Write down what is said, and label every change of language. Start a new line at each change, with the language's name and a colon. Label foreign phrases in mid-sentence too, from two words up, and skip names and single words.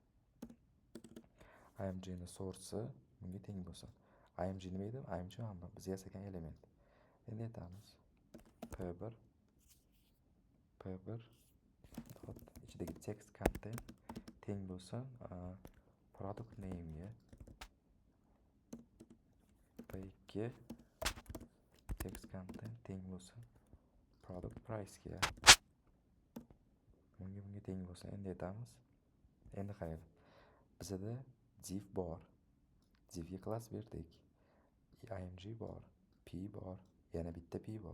Uzbek: imgni source'i bunga teng bo'lsin. img nima edi? img mana biz yasagan element. Endi aytamiz. p1 dot ichidagi
English: text content
Uzbek: teng bo'lsin
English: product name
Uzbek: ga. p2
English: text content
Uzbek: teng bo'lsin
English: product price
Uzbek: ga. Bunga teng bo'lsin. Endi aytamiz. Endi qarang. Bizda div bor. Divga class berdik. img bor, p bor, yana bitta p bor.